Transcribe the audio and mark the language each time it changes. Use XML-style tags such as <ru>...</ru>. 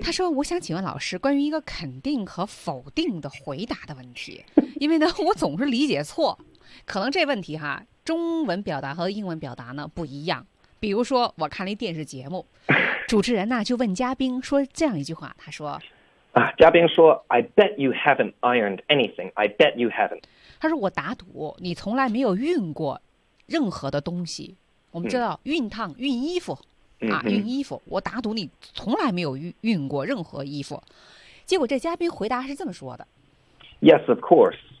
<zh>他说我想请问老师关于一个肯定和否定的回答的问题，因为呢我总是理解错，可能这问题哈，中文表达和英文表达呢不一样。比如说，我看了一电视节目，主持人呢就问嘉宾说这样一句话，他说：“ 啊，嘉宾说</zh> <en>，I bet you haven't ironed anything. I bet you haven't。”</en> <zh>他说：“我打赌你从来没有熨过任何的东西。我们知道熨烫、熨衣服啊，熨衣服，我打赌你从来没有熨过任何衣服。” 结果这嘉宾回答是这么说的</zh> <en>：“Yes, of course.”</en>